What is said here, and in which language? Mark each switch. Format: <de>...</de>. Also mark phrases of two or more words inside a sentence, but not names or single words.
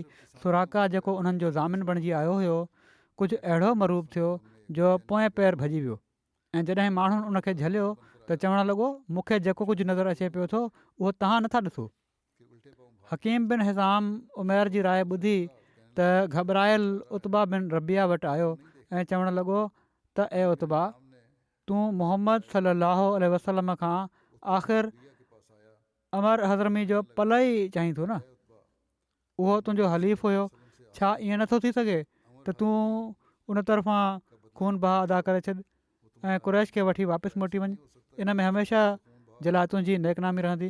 <sd>सुराका जेको उन्हनि जो ज़ामिन बणिजी आयो हुयो कुझु अहिड़ो मरूब थियो जो पोएं पैर भॼी वियो ऐं जॾहिं माण्हुनि उनखे झलियो त चवणु लॻो मूंखे जेको कुझु नज़र अचे पियो थो उहो तव्हां नथा ॾिसो। हकीम बिन हिज़ाम उमेर जी राय ॿुधी त घबरायल उतबा बिन रबिया वटि आयो ऐं चवणु लॻो त ए उतबा, तूं मुहम्मद</sd> <ar>صلى الله عليه وسلم</ar> <sd>खां आख़िर अमर हज़रमी जो पल ई चाहीं थो न, उहो तुंहिंजो हलीफ़ हुयो, छा ईअं नथो थी सघे त तूं उन तरफ़ां खून बहा अदा करे छॾ ऐं कुरैश खे वठी वापसि मोटी वञ, इन में हमेशह जे लाइ तुंहिंजी नेकनामी रहंदी।</sd>